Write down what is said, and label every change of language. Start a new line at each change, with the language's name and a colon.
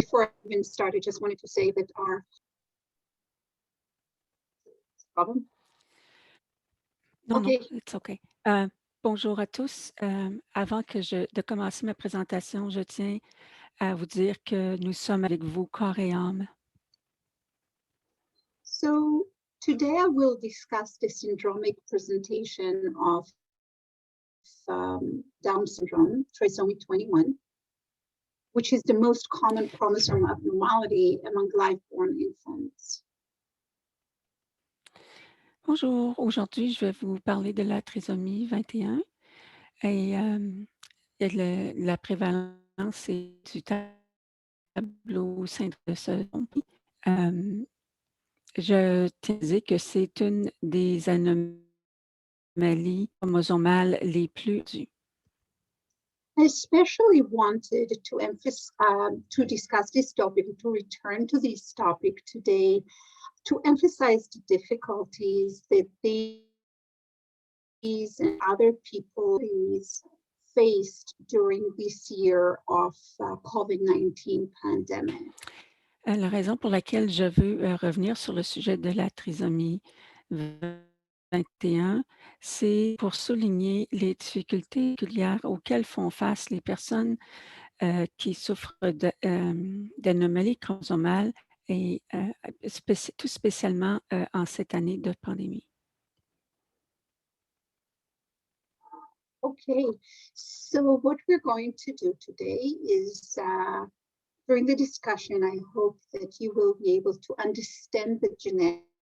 English: Before I even started, just wanted to say that our problem.
French: Non,
English: Okay.
French: non,
English: it's okay.
French: Bonjour à tous. Avant de commencer ma présentation, je tiens à vous dire que nous sommes avec vous corps et âme.
English: So today I will discuss the syndromic presentation of Down syndrome, trisomy 21, which is the most common chromosome abnormality among live-born infants.
French: Bonjour, aujourd'hui, je vais vous parler de la trisomie 21 et la prévalence du tableau syndrome de syndrome. Je tiens à dire que c'est une des anomalies chromosomales les plus dues.
English: I especially wanted to discuss this topic, to return to this topic today, to emphasize the difficulties that these and other people faced during this year of COVID-19 pandemic.
French: La raison pour laquelle je veux revenir sur le sujet de la trisomie 21, c'est pour souligner les difficultés particulières auxquelles font face les personnes qui souffrent d'anomalies chromosomales et tout spécialement en cette année de pandémie.
English: Okay, so what we're going to do today is during the discussion, I hope that you will be able to understand the genetics